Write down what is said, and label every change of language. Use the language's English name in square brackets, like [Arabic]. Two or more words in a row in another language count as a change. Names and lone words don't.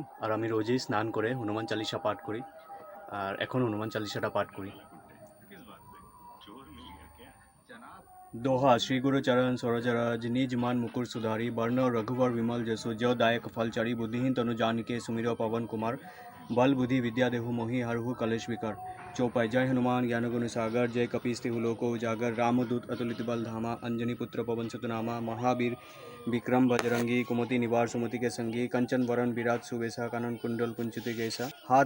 [Bangla] আর আমি রোজই স্নান করে হনুমান চালিসা পাঠ করি, আর এখন হনুমান চালিসাটা পাঠ করি। [Awadhi] दोहा श्री गुरु चरण सरोज रज निज मन मुकुर सुधारी वर्ण रघुवर विमल जसु जो दायक फल चारी बुद्धिहीन तनु जानिके सुमिरो पवन कुमार बल बुद्धि विद्या देहु मोहि हरहु कलेश विकर चौपाई जय हनुमान ज्ञान गुण सागर जय कपीस्तिहु लोको उजागर रामदूत अतुलित बल धामा अंजनी पुत्र पवन सुतनामा महावीर विक्रम बजरंगी कुमति निवार सुमति के संगी कंचन वरण विराट सुवेशा कानन कुंडल कुंचित कैसा हाथ